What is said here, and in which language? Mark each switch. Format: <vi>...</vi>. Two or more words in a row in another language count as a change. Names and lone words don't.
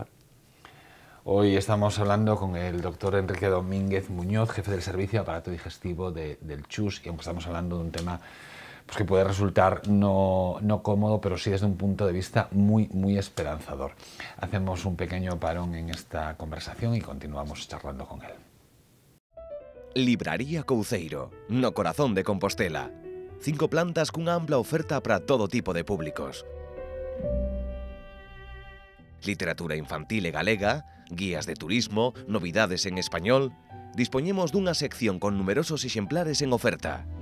<es>Hoy estamos hablando con el doctor Enrique Domínguez Muñoz, jefe del servicio de aparato digestivo del CHUS, y aunque estamos hablando de un tema pues, que puede resultar no cómodo, pero sí desde un punto de vista muy esperanzador. Hacemos un pequeño parón en esta conversación y continuamos charlando con él.</es> <gl>Libraría Couceiro, no corazón de Compostela. 5 plantas cunha ampla oferta para todo tipo de públicos. Literatura infantil e galega, guías de turismo, novidades en español. Dispoñemos dunha sección con numerosos exemplares en oferta.</gl>